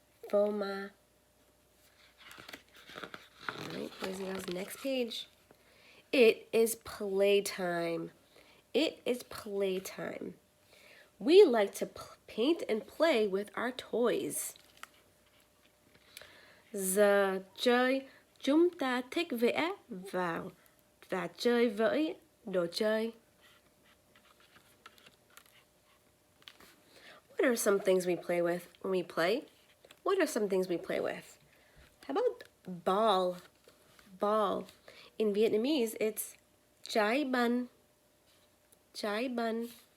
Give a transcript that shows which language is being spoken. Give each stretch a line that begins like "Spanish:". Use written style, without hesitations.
Vietnamese: Phô ma.
English: All right, boys and girls, next page. It is playtime. It is playtime. We like to paint and play with our toys.
Vietnamese: Giờ chơi, chúng ta thích vẽ vào và chơi với đồ chơi.
English: What are some things we play with when we play? What are some things we play with? How about ball? Ball. In Vietnamese, it's trái banh. Trái banh.